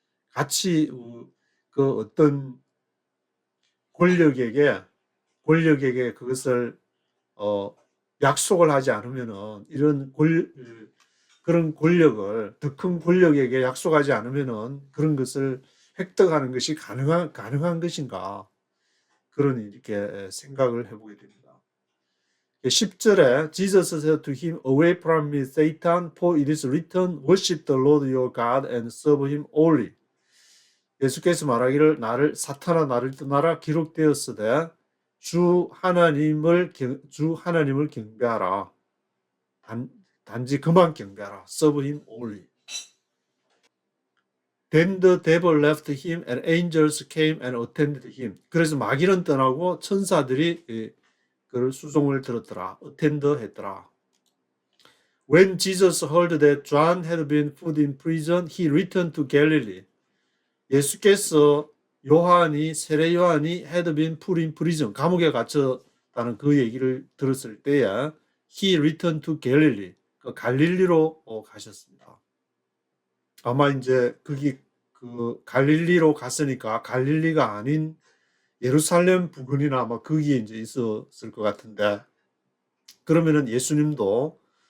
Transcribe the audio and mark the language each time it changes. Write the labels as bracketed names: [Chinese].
[Korean] 같이 그 어떤 권력에게 그것을 약속을 하지 않으면은 이런 그런 권력을 더 큰 권력에게 약속하지 않으면은 그런 것을 획득하는 것이 가능한 것인가 그런 이렇게 생각을 해보게 됩니다. 10절에 [English] Jesus said to him, Away from me, Satan, for it is written, Worship the Lord your God and serve him only. [Korean] 예수께서 말하기를 사탄아 나를 떠나라 기록되었으되 주 하나님을 경배하라. 단지 그만 경배하라. [English] Serve him only. Then the devil left him and angels came and attended him. [Korean] 그래서 마귀는 떠나고 천사들이 그를 수종을 들었더라. attend 했더라. [English] When Jesus heard that John had been put in prison, he returned to Galilee. [Korean] 예수께서 세례 요한이 [English] had been put in prison, [Korean] 감옥에 갇혔다는 그 얘기를 들었을 때에 [English] he returned to Galilee, [Korean] 그 갈릴리로 가셨습니다. 아마 이제 거기 그 갈릴리로 갔으니까 갈릴리가 아닌 예루살렘 부근이나 아마 거기에 이제 있었을 것 같은데, 그러면은 예수님도